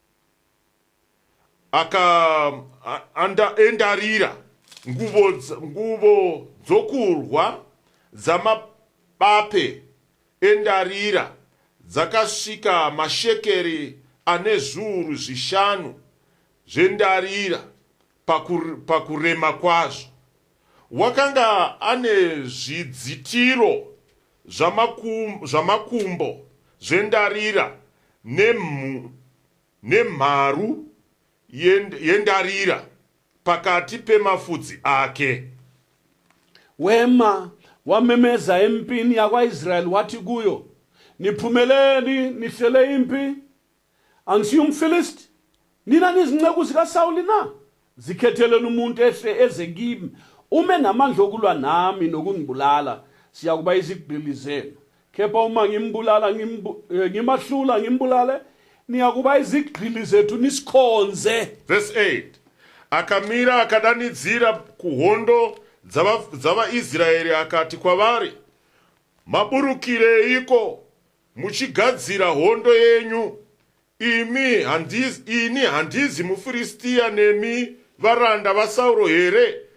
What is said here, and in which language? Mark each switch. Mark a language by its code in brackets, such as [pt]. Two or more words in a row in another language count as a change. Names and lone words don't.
[sn] endarira nguvo dzokurwa dzamabape endarira dzakasvika mashekeri ane zviuru 5 zvendarira pakurema kwazvo. Wakanga ane zvidzitiro zvamakumbo zvendarira nemharu yendarira pakati pemafudzi ake. [zu] Wema wamemeza empini yakwaIsrayeli wathi kuyo, niphumeleni nihlele impi, angisiyo umFilisti, nina nizinceku zikaSawuli na? Zikhetheleni umuntu ehle eze kimi, ume namandla okulwa nami nokungibulala, siyakuba izigqili zenu. Kepha uma ngimbulala ngimahlula ngimbulale, niyakuba izigqili zethu nisikhonze. Verse 8. [sn] Akamira akadanidzira kuhondo dzavaIsraeri akati kwavari, maburukireiko muchigadzira hondo yenyu? Ini handizi muFiristiya nemi varanda vaSauro here?